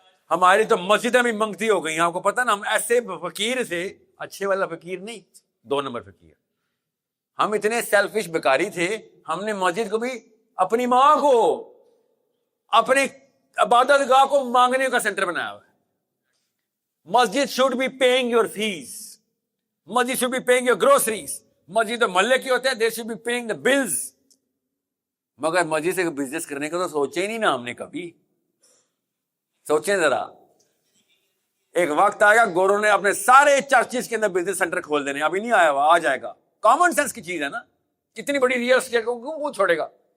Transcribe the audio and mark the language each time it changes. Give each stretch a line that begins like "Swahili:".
Urdu: ہماری تو مسجدیں بھی منگتی ہو گئی. آپ کو پتہ نا, ہم ایسے فقیر تھے, اچھے والا فقیر نہیں, 2 نمبر فقیر. ہم اتنے سیلفش بیکاری تھے, ہم نے مسجد کو بھی اپنی ماں کو, اپنی عبادت گاہ کو مانگنے کا سینٹر بنایا ہوا ہے.
English: مسجد should be paying your fees. مسجد should be paying your groceries.
Urdu: مسجد تو محلے کی ہوتے ہیں,
English: they should be paying the bills.
Urdu: مگر مسجد سے بزنس کرنے کا تو سوچے ہی نہیں نا ہم نے کبھی. سوچیں ذرا, ایک وقت آئے گا گوروں نے اپنے سارے چرچز کے اندر بزنس سینٹر کھول دینے. ابھی نہیں آیا ہوا, آ جائے گا. کامن سینس کی چیز ہے نا, اتنی بڑی ریئل اسٹیٹ کو کیوں چھوڑے گا.